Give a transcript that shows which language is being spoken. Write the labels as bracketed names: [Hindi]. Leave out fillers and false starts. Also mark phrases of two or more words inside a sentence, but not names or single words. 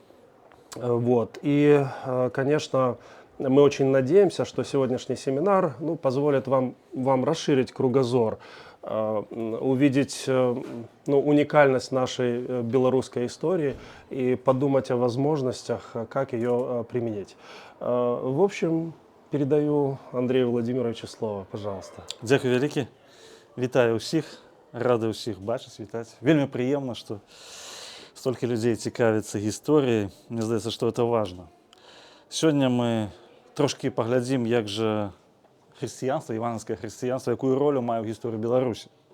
[Russian] И, конечно, мы очень надеемся, что сегодняшний семинар позволит вам расширить кругозор, увидеть уникальность нашей белорусской истории и подумать о возможностях, как ее применить. В общем, передаю Андрею Владимировичу слово, пожалуйста. [Belarusian] Дякую вялікі. Вітаю ўсіх, рады ўсіх бачыць, вітаць. Вельмі прыемна, што столькі людзей цікавіцца гісторыяй. Мне здаецца, што это важна. Сёння мы трошкі паглядзім, як жа хрысціянства, івангельскае хрысціянства, якую ролю мае ў гісторыі Беларусі.